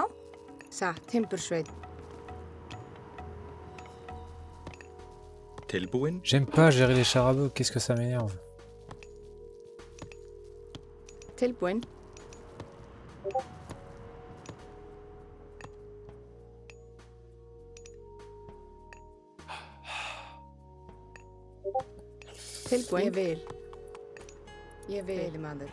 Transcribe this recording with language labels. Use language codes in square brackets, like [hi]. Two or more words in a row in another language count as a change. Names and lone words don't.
[is] Satt, timbursveinn. Tilbúin. [fr] J'aime pas gérer les chars à bœufs, qu'est-ce que ça m'énerve. [is] Tilbúin. Tilbúin. Ég vil. Ég vil. Veiðimaður.